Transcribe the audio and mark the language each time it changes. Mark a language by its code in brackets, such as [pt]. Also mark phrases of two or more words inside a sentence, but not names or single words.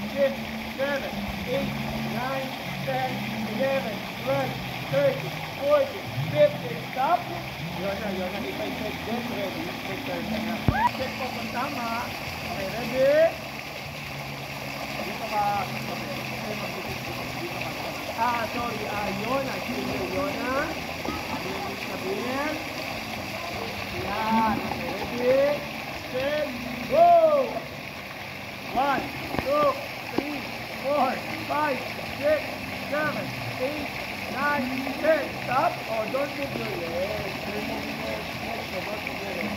[en] 7, 8, 9, 10, 11, 12, 13, 14, 15, stop. [tl] Yun na. [en] If I say get ready, prepare [tl] ka na. Check po kung tama. [en] Okay, ready? [tl] Dito ka. Sorry. Yun na. Yun na. Ibig sabihin. Yan. [en] Okay, ready? Set. Go! 1, 2, 3, 4, 5, 6, 7, 8, 9, 10. Stop. Oh, don't move your legs. Remove your legs. Don't move your legs.